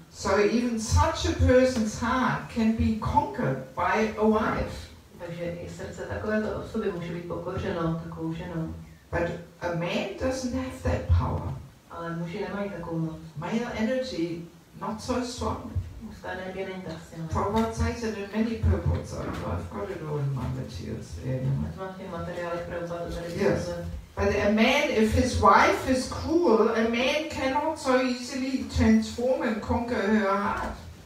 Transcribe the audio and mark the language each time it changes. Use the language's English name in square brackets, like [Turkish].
[English] So even such a person's heart can be conquered by a wife. [Czech] Takže i srdce takovéto osoby může být pokořeno takovou ženou. [English] But a man doesn't have that power. [Czech] Ale muži nemají takovou moc. [English] Male energy not so strong. [Czech] Mužská energie není tak silná. [English] Prabhupada says it in many purports. I've got it all in my materials there. Yes. But a man, if his wife is cruel, a man cannot so easily transform and conquer her heart.